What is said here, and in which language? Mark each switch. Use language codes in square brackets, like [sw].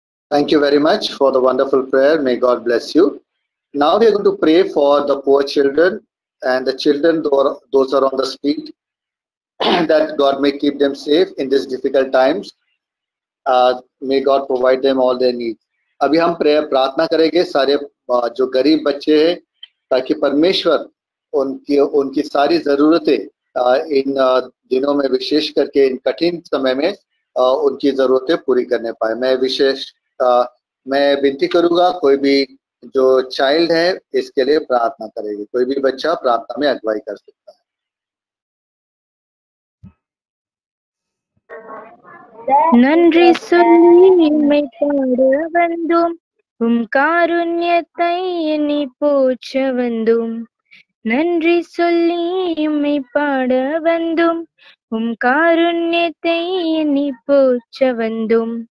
[en] Thank you very much for the wonderful prayer. May God bless you. Now we are going to pray for the poor children and the children, those are on the street, that God may keep them safe in these difficult times. May God provide them all their needs. [hi] अभी हम प्रार्थना करेंगे सारे जो गरीब बच्चे हैं, ताकि परमेश्वर उनकी सारी जरूरतें इन दिनों में, विशेष करके इन कठिन समय में, उनकी जरूरतें पूरी करने पाए. मैं विनती करूंगा, कोई भी जो चाइल्ड है इसके लिए प्रार्थना करेगी. कोई भी बच्चा प्रार्थना में अगुवाई कर सकता है. [ta] நன்றி சொல்லி எம்மை பாட வந்தோம், உம் காருண்யத்தை எண்ணி போற்ற வந்தோம். நன்றி சொல்லி எம்மை பாட வந்தோம், உம் காருண்யத்தை எண்ணி போற்ற வந்தோம்.